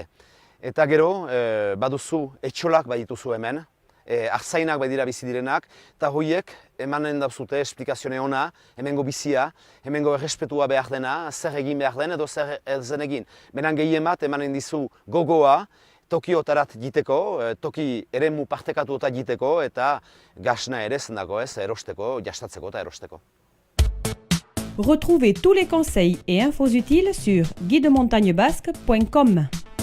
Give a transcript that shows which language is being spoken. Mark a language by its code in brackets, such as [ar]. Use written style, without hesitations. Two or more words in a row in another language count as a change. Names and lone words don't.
[eu] Eta gero baduzu etxolak badituzu hemen, arzainak badira bizi direnak, eta horiek emanen dauzute esplikazione ona, hemengo bizia, hemengo errespetua behar dena, zer egin behar den edo zer zen egin. Beran gehien bat emanen dizu gogoa, toki otarat jiteko, toki eremu partekatu otat jiteko eta gasna ere zendako ez, erosteko, jastatzeko eta erosteko. [fr] Retrouvez tous les conseils et infos utiles sur guidemontagnesbasques.com.